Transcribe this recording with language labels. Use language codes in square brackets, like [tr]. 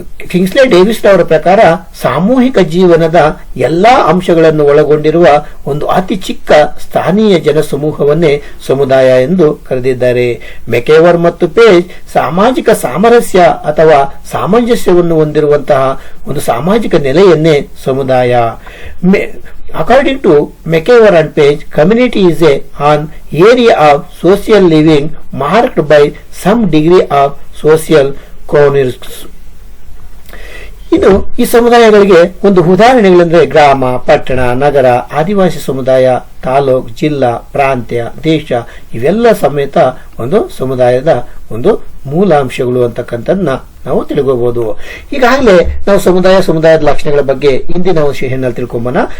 [kn] ಕಿಂಗ್ಸ್ಲೆ Davis ಅವರ ಪ್ರಕಾರ ಸಾಮೂಹಿಕ ಜೀವನದ ಎಲ್ಲಾ ಅಂಶಗಳನ್ನು ಒಳಗೊಂಡಿರುವ ಒಂದು ಅತಿ ಚಿಕ್ಕ ಸ್ಥಾನೀಯ ಜನಸಮೂಹವನ್ನೇ ಸಮುದಾಯ ಎಂದು ಕರೆದಿದ್ದಾರೆ. ಮೆಕೆವರ್ ಮತ್ತು ಪೇಜ್ ಸಾಮಾಜಿಕ ಸಾಮರಸ್ಯ ಅಥವಾ ಸಾಮಂಜಸ್ಯವನ್ನು ಹೊಂದಿರುವಂತಹ ಒಂದು ಸಾಮಾಜಿಕ ನೆಲೆಯನ್ನೇ ಸಮುದಾಯ. [en] According to McKeever and Page, community is an area of social living marked by some degree of social coherence. [kn] ಇದು ಈ ಸಮುದಾಯಗಳಿಗೆ ಒಂದು ಉದಾಹರಣೆಗಳಂದ್ರೆ ಗ್ರಾಮ, ಪಟ್ಟಣ, ನಗರ, ಆದಿವಾಸಿ ಸಮುದಾಯ, ತಾಲೂಕ್, ಜಿಲ್ಲಾ, ಪ್ರಾಂತ್ಯ, ದೇಶ, ಇವೆಲ್ಲ ಸಮೇತ ಒಂದು ಸಮುದಾಯದ ಒಂದು ಮೂಲಾಂಶಗಳು ಅಂತಕ್ಕಂಥದ್ದನ್ನ ನಾವು ತಿಳ್ಕೋಬಹುದು. ಈಗಾಗಲೇ ನಾವು ಸಮುದಾಯದ ಲಕ್ಷಣಗಳ ಬಗ್ಗೆ ಹಿಂದಿನ ಒಂದು ಸೆಷನ್ ನಲ್ಲಿ ತಿಳ್ಕೊಂಬೋಣ.